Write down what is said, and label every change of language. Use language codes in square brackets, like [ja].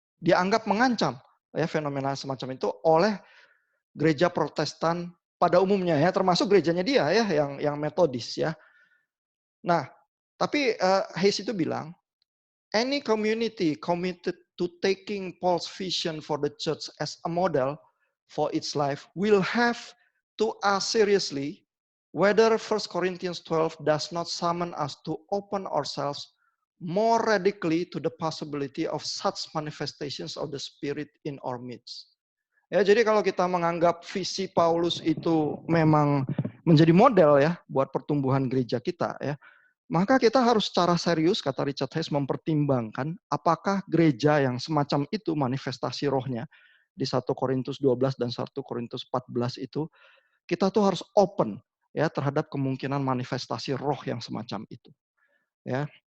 [id] Dianggap mengancam ya fenomena semacam itu oleh gereja Protestan pada umumnya ya, termasuk gerejanya dia ya yang metodis ya. Nah, tapi Hayes itu bilang, [en] any community committed to taking Paul's vision for the church as a model for its life will have to ask seriously whether 1 Corinthians 12 does not summon us to open ourselves more radically to the possibility of such manifestations of the Spirit in our midst. [id] Ya, jadi kalau kita menganggap visi Paulus itu memang menjadi model ya buat pertumbuhan gereja kita ya, maka kita harus secara serius, kata Richard Hayes, mempertimbangkan apakah gereja yang semacam itu manifestasi rohnya di 1 Korintus 12 dan 1 Korintus 14 itu, kita tuh harus open ya terhadap kemungkinan manifestasi roh yang semacam itu. Ya.